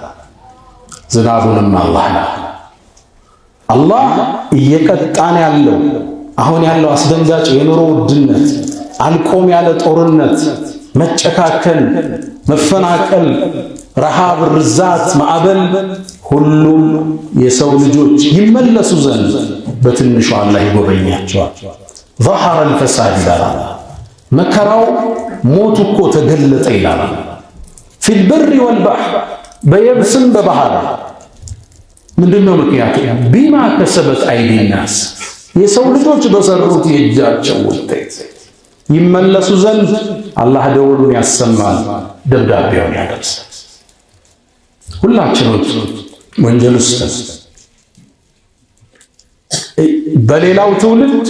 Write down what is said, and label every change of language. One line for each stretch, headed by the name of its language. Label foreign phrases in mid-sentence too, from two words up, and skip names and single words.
Amharic: ዝናቡንም አላህ እየቀጣን ያለው አሁን ያለው አስደንጋጭ የኑሮ ውድነት፣ አልቆም ያለ ጦርነት፣ መጨካከል፣ መፈናቀል፣ ረሃብ፣ ርዛት፣ ማዕበል ሁሉም የሰው ልጆች ይመለሱ ዘንድ በትንሹ አላህ ይጎበኛቸዋል።
Arabic: ظهر الفساد
Amharic: ይላል። መከራው ሞቱ እኮ ተገለጠ ይላል።
Arabic: في البر والبحر
Amharic: በየብስም በባህር ምንድነው ምክንያቱ?
Arabic: بما كسبت أيدي
Amharic: الناس የሰው ልጆች በሰሩት የእጃቸው ውጤት ይመለሱ ዘንድ አላህ ደወሉን ያሰማል፣ ደብዳቤውን ያደርሳል። ሁላችንም ወንጀል ውስጥ በሌላው ትውልድ